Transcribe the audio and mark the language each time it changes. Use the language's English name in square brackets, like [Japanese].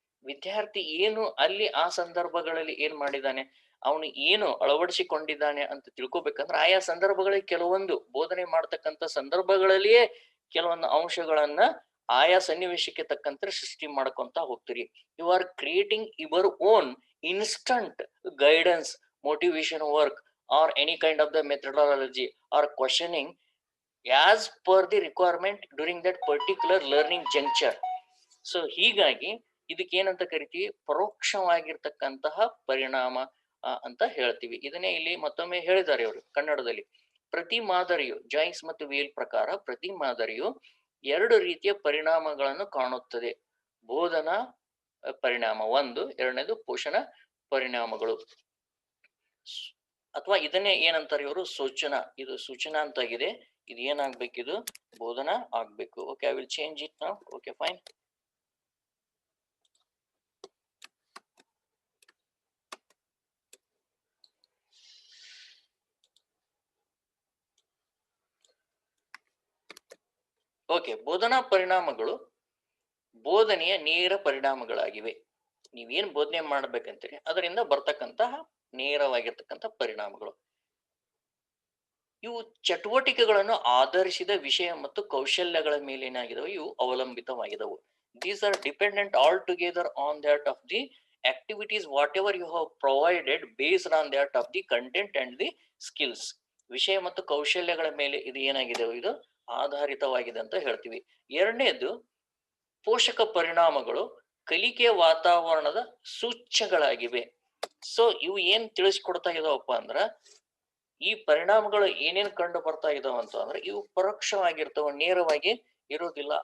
[Kannada] ವಿದ್ಯಾರ್ಥಿ ಏನು ಅಲ್ಲಿ ಆ ಸಂದರ್ಭಗಳಲ್ಲಿ ಏನ್ ಮಾಡಿದ್ದಾನೆ, ಅವನು ಏನು ಅಳವಡಿಸಿಕೊಂಡಿದ್ದಾನೆ ಅಂತ ತಿಳ್ಕೊಬೇಕಂದ್ರೆ ಆಯಾ ಸಂದರ್ಭಗಳಿಗೆ ಕೆಲವೊಂದು ಬೋಧನೆ ಮಾಡ್ತಕ್ಕಂಥ ಸಂದರ್ಭಗಳಲ್ಲಿಯೇ ಕೆಲವೊಂದು ಅಂಶಗಳನ್ನ ಆಯಾ ಸನ್ನಿವೇಶಕ್ಕೆ ತಕ್ಕಂತೆ ಸೃಷ್ಟಿ ಮಾಡ್ಕೊಂತ ಹೋಗ್ತೀರಿ. [English] You are creating your own instant guidance, motivation work, or any kind of the methodology or questioning as per the requirement during that particular learning juncture. [Kannada] So ಹೀಗಾಗಿ ಇದಕ್ಕೆ ಏನಂತ ಕರಿತೀವಿ, ಪರೋಕ್ಷವಾಗಿರ್ತಕ್ಕಂತಹ ಪರಿಣಾಮ ಅಂತ ಹೇಳ್ತೀವಿ. ಇದನ್ನೇ ಇಲ್ಲಿ ಮತ್ತೊಮ್ಮೆ ಹೇಳಿದ್ದಾರೆ ಅವರು ಕನ್ನಡದಲ್ಲಿ. ಪ್ರತಿ ಮಾದರಿಯು, ಜಾಯ್ಸ್ ಮತ್ತು ವೇಲ್ ಪ್ರಕಾರ ಪ್ರತಿ ಮಾದರಿಯು ಎರಡು ರೀತಿಯ ಪರಿಣಾಮಗಳನ್ನು ಕಾಣುತ್ತದೆ. ಬೋಧನಾ ಪರಿಣಾಮ ಒಂದು, ಎರಡನೇದು ಪೋಷಣ ಪರಿಣಾಮಗಳು. ಅಥವಾ ಇದನ್ನೇ ಏನಂತಾರೆ ಇವರು, ಸೂಚನಾ. ಇದು ಸೂಚನಾ ಅಂತಾಗಿದೆ, ಇದು ಏನಾಗ್ಬೇಕು, ಇದು ಬೋಧನಾ ಆಗ್ಬೇಕು. [English] Okay, I will change it now. Okay, fine. [Kannada] Okay, ಬೋಧನಾ ಪರಿಣಾಮಗಳು ಬೋಧನೆಯ ನೇರ ಪರಿಣಾಮಗಳಾಗಿವೆ. ನೀವೇನ್ ಬೋಧನೆ ಮಾಡ್ಬೇಕಂತೀರಿ ಅದರಿಂದ ಬರ್ತಕ್ಕಂತಹ ನೇರವಾಗಿರ್ತಕ್ಕಂಥ ಪರಿಣಾಮಗಳು. ಇವು ಚಟುವಟಿಕೆಗಳನ್ನು ಆಧರಿಸಿದ ವಿಷಯ ಮತ್ತು ಕೌಶಲ್ಯಗಳ ಮೇಲೆ ಏನಾಗಿದವು, ಇವು ಅವಲಂಬಿತವಾಗಿದವು. [English] These are dependent altogether on that of the activities whatever you have provided based on that of the content and the skills. [Kannada] ವಿಷಯ ಮತ್ತು ಕೌಶಲ್ಯಗಳ ಮೇಲೆ ಇದು ಏನಾಗಿದೆ, ಇದು ಆಧಾರಿತವಾಗಿದೆ ಅಂತ ಹೇಳ್ತೀವಿ. ಎರಡನೇದು ಪೋಷಕ ಪರಿಣಾಮಗಳು ಕಲಿಕೆಯ ವಾತಾವರಣದ ಸೂಚ್ಯಗಳಾಗಿವೆ. ಸೊ ಇವು ಏನ್ ತಿಳಿಸ್ಕೊಡ್ತಾ ಇದಾವಪ್ಪ ಅಂದ್ರ, ಈ ಪರಿಣಾಮಗಳು ಏನೇನ್ ಕಂಡು ಬರ್ತಾ ಇದಾವ ಅಂತ ಅಂದ್ರೆ ಇವು ಪರೋಕ್ಷವಾಗಿರ್ತಾವ, ನೇರವಾಗಿ ಇರೋದಿಲ್ಲ.